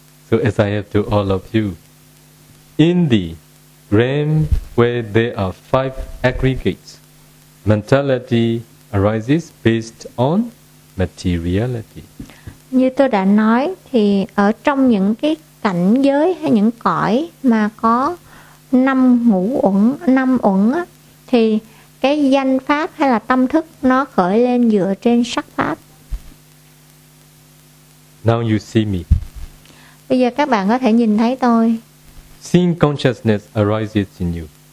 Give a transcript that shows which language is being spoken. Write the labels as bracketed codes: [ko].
[en] So as I have to all of you, in the realm where there are five aggregates, mentality arises based on materiality. [vi] Như tôi đã nói thì ở trong những cái cảnh giới hay những cõi mà có năm ngũ uẩn, năm uẩn á, thì cái danh pháp hay là tâm thức nó khởi lên dựa trên sắc pháp. [en] Now you see me. [vi] Bây giờ các bạn có thể nhìn thấy tôi. [en] Seeing consciousness arises in you.